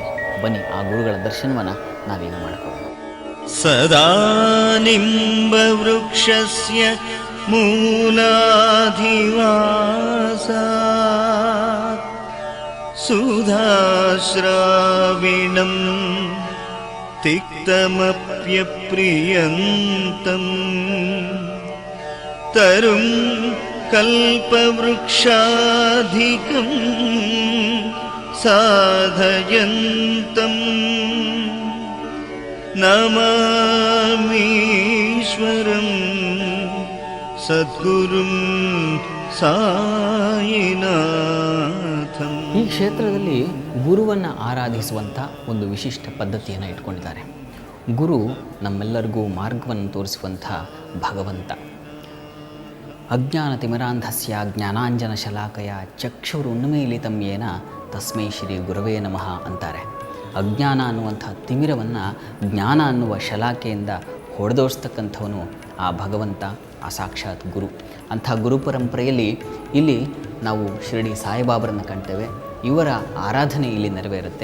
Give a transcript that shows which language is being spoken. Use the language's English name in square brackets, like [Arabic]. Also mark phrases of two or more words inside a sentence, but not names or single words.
[Kannada] ಬನ್ನಿ ಆ ಗುರುಗಳ ದರ್ಶನವನ್ನು ನಾವೀಗ ಮಾಡಿಕೊಳ್ಳೋಣ. [Sanskrit] ಸದಾ ನಿಂಬ ವೃಕ್ಷಸ್ಯ ಮೂಲಾಧಿವಾಸ ಸುಧಾಶ್ರಾವಿಣಂ ತಿಕ್ತ चित्तमप्यप्रियन्तम् तरुं कल्पवृक्षाधिकं साधयन्तम् नमामीश्वरं ಸದ್ಗುರುಂ ಸಾಯಿನಾಥಂ. [Kannada] ಈ ಕ್ಷೇತ್ರದಲ್ಲಿ ಗುರುವನ್ನು ಆರಾಧಿಸುವಂಥ ಒಂದು ವಿಶಿಷ್ಟ ಪದ್ಧತಿಯನ್ನು ಇಟ್ಕೊಂಡಿದ್ದಾರೆ. ಗುರು ನಮ್ಮೆಲ್ಲರಿಗೂ ಮಾರ್ಗವನ್ನು ತೋರಿಸುವಂಥ ಭಗವಂತ. [Sanskrit] ಅಜ್ಞಾನತಿಮಿರಾಂಧಸ್ಯ ಜ್ಞಾನಾಂಜನ ಶಲಾಕಯ ಚಕ್ಷುರುನ್ಮೀಲಿತಂ ಯೇನ ತಸ್ಮೈ ಶ್ರೀ ಗುರವೇ ನಮಃ [Kannada] ಅಂತಾರೆ. ಅಜ್ಞಾನ ಅನ್ನುವಂಥ ತಿಮಿರವನ್ನು ಜ್ಞಾನ ಅನ್ನುವ ಶಲಾಕೆಯಿಂದ ಹೊಡೆದೋಡಿಸ್ತಕ್ಕಂಥವನು ಆ ಭಗವಂತ, ಆ ಸಾಕ್ಷಾತ್ ಗುರು. ಅಂಥ ಗುರು ಪರಂಪರೆಯಲ್ಲಿ ಇಲ್ಲಿ ನಾವು ಶಿರಡಿ ಸಾಯಿಬಾಬರನ್ನು ಕಾಣ್ತೇವೆ. ಇವರ ಆರಾಧನೆ ಇಲ್ಲಿ ನೆರವೇರುತ್ತೆ.